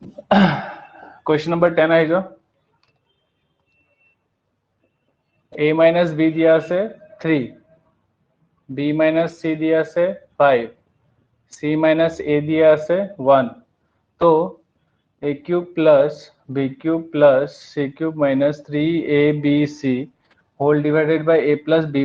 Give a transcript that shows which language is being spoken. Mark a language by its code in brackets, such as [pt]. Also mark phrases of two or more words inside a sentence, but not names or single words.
[en] question number 10 [hi] आई जो [en] a minus b [hi] दिया से [en] 3, b minus c [hi] दिया से [en] 5, c minus a दिया [hi] से 1, तो [en] a cube plus b cube plus c cube minus 3abc whole divided by a plus b